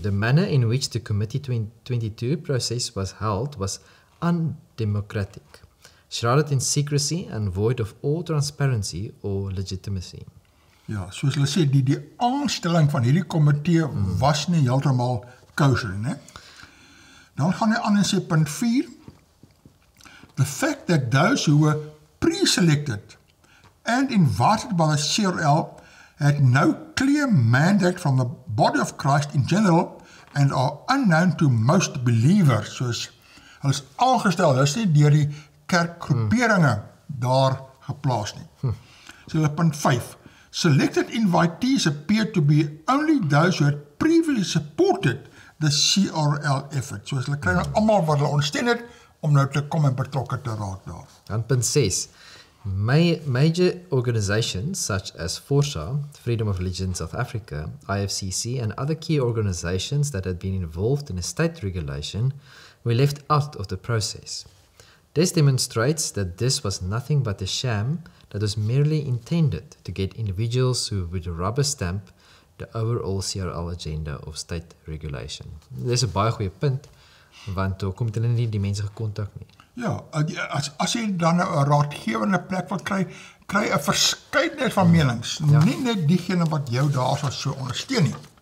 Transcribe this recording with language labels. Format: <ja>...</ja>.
<en>The manner in which the committee 22 process was held was undemocratic, shrouded in secrecy and void of all transparency or legitimacy.</en> <af>Ja, soos hulle sê, die aanstelling van hierdie komitee was nie heeltemal kosher nie, né? Dan gaan hy aan en sê punt 4.</af> <en>The fact that those who were pre-selected and invited by the CRL had no clear mandate from the body of Christ in general and are unknown to most believers.</en> <af>Soos hulle is aangestel, hulle is nie deur die kerkgroeperinge daar geplaas nie. So hulle punt 5.</af> <en>Selected invitees appear to be only those who had previously supported the CRL effort.</en> <af>So hulle kry nou almal wat hulle ondersteun het om nou te kom en betrokke te raak daar. Dan punt 6.</af> <en>Major organizations such as FORSA, Freedom of Religion South Africa, IFCC, and other key organizations that had been involved in a state regulation were left out of the process. This demonstrates that this was nothing but a sham that was merely intended to get individuals who would rubber stamp the overall CRL agenda of state regulation.</en> <af>Dis 'n baie goeie punt, want toe kom hulle nie die mense gekontak nie. Ja, as jy dan nou 'n raadgewende plek wil kry 'n verskeidenheid van menings, nie net diegene wat jou daarso so ondersteun nie.</af>